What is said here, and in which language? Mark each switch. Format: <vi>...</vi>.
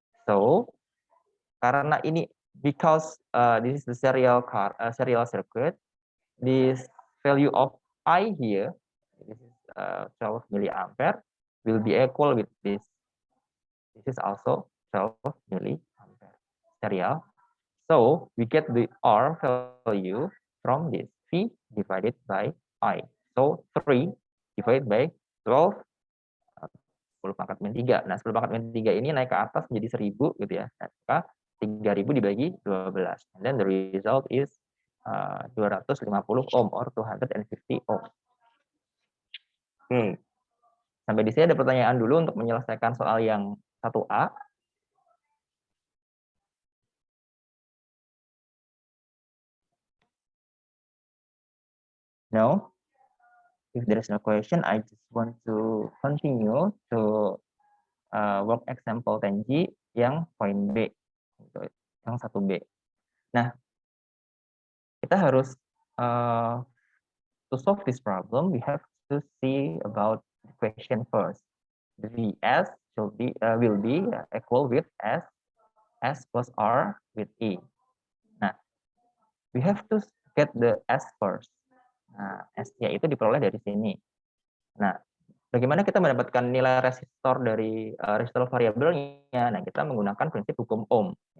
<en>So,</en> <id>karena ini</id> <en>because this is the serial circuit, this value of I here, this is 12 milliampere, will be equal with this. This is also 12 milliampere serial. So we get the R value from this V divided by I. So 3 divided by 12, 10</en> <id>pangkat min 3. Nah, 10 pangkat min 3 ini naik ke atas menjadi 1000 gitu ya. Nah, maka 3000 dibagi 12.</id> <en>And then the result is 250 ohm or 250 ohm. Oke.</en> <id>Sampai di sini ada pertanyaan dulu untuk menyelesaikan soal yang 1A.</id> <en>No? If there is no question, I just want to continue to work example Tenji</en> <id>yang poin B, yang 1B. Nah, kita harus</id> <en>to solve this problem, we have to see about the question first. The Vs will be equal with S plus R with E. Nah, we have to get the S first.</en> <id>Nah, S-nya itu diperoleh dari sini. Nah, bagaimana kita mendapatkan nilai resistor dari resistor variabelnya? Nah, kita menggunakan prinsip hukum Ohm.</id>